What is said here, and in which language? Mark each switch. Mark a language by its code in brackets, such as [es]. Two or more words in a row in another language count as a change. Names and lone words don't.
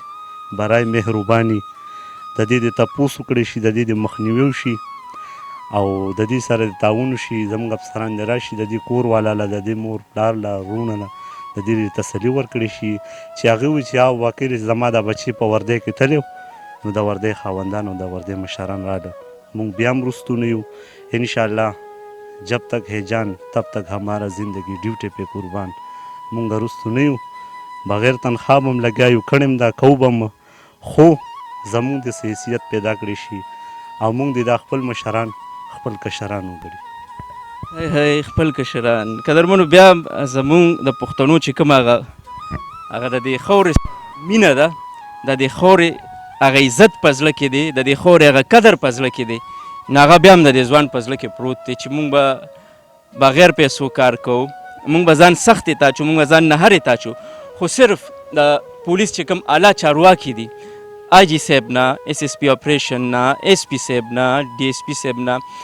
[ps] برای مهرباني د دې د تپوس وکړی شي، د دې د مخنیوي وشي او د دې سره د تعاون وشي. زموږ افسران دې راشي، د دې کور والا له، د دې مور پلار له، وروڼه له، د دې تسلي ورکړی شي چې هغې وایي چې واقعي زما دا بچي په وردی کې تللی نو د وردی خاوندان او د وردی مشران راغله. مونږ بیا هم وروستو نه یو، انشاءالله [ur] جب تک ہے جان تب تک ہمارا زندگی [ps] ډیوټي پې قربان. مونږ وروستو نه یو، بغیر تنخوا به هم لګیا یو، کړی م دا کوو به م، خو زمونږ د حیثیت پیدا کړی شي او مونږ د دا خپل مشران خپل کشران وګڼي. هی خپل کشران قدرمنو، بیا زمونږ د پښتنو چې کوم هغه د دې خاورې مینه ده، د دې خاورې هغه عزت په زړه کې دی، د دې خاورې هغه قدر په زړه کې دی، نو هغه بیا هم د دې ځوان په زړه کې پروت دی چې مونږ به بغیر پیسو کار کوو، مونږ به ځان سختې تاچو، مونږ به ځان نهرې تاچو، خو صرف د پولیس چې کوم اعلی چارواکي دي، آی جي صاحب نه، [en] SSP operation [ps] نه، ایس پي صاحب نه، ډي ایس پي صاحب نه،